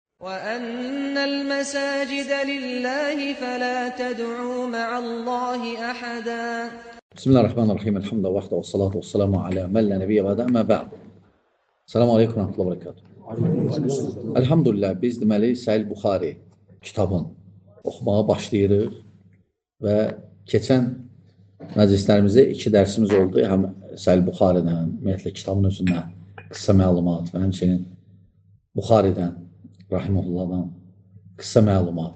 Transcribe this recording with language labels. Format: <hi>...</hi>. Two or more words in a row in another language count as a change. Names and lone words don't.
<ar>وَأَنَّ الْمَسَاجِدَ لِلَّهِ فَلَا تَدْعُوا مَعَ اللّٰهِ أَحَدًا. بسم الله الرحمن الرحيم. الحمد لله والصلاة والسلام على من لا نبي بعده أما بعد. سلام عليكم ورحمة الله وبركاته.</ar> <az>Elhamdülillah biz deməli Səhih Buxari kitabın oxumağa başlayırıq və keçən məclislərimizdə 2 dərsimiz oldu. Həm Səhih Buxaridən, ümumiyyətlə kitabın özündən qısa məlumat və həmçinin Buxaridən, rahimehullahdan qısa məlumat.</az>